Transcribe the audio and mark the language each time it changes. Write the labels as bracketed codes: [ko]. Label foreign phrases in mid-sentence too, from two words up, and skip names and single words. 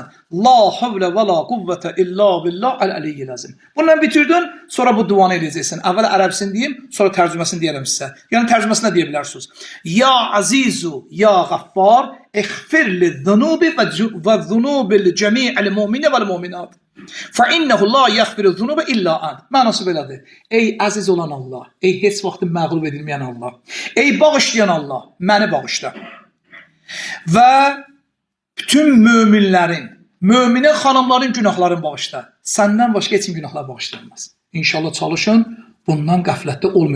[ar] لا حول ولا قوة إلا بالله العلي العظيم. [az] Bununla bitirdin, sonra bu duanı eləyəcəksən. Əvvəl ərəbsini deyim, sonra tərcüməsini deyərəm sizə. Yəni tərcüməsini deyə bilərsiniz. [ar] يا عزيز يا غفار اغفر لي ذنوبي وذنوب جميع المؤمنين والمؤمنات. فَإِنَّهُ لَا يَغْفِرُ الذُّنُوبَ إِلَّا أَنْتَ. [az] Mənası belədir. Ey əziz olan Allah, ey heç vaxt məğlub edilməyən Allah, ey bağışlayan Allah, məni bağışla. Və bütün möminlərin, möminə xanımların günahlarını bağışla. Səndən başqa heç kim günahlar bağışlanmaz. İnşallah çalışın, bundan qəflətdə olmayın.